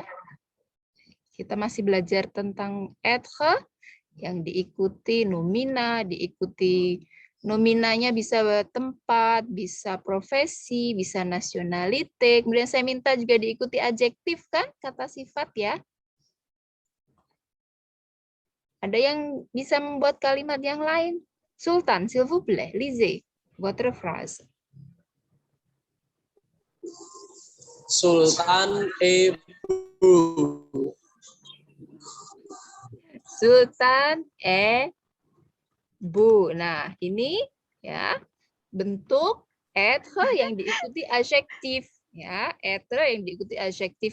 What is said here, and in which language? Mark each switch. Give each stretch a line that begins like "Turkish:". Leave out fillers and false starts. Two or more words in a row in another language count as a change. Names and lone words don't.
Indonesian: Kita masih belajar tentang être yang diikuti nomina, diikuti nominanya bisa tempat, bisa profesi, bisa nasionalite. Kemudian saya minta juga diikuti adjektif kan, kata sifat ya. Ada yang bisa membuat kalimat yang lain. Sultan,
French: s'il vous plaît, lisez votre phrase.
Indonesian: Sultan Ibu. Sultan Bu. Nah, ini ya bentuk être yang diikuti adjektif ya, être yang diikuti adjektif.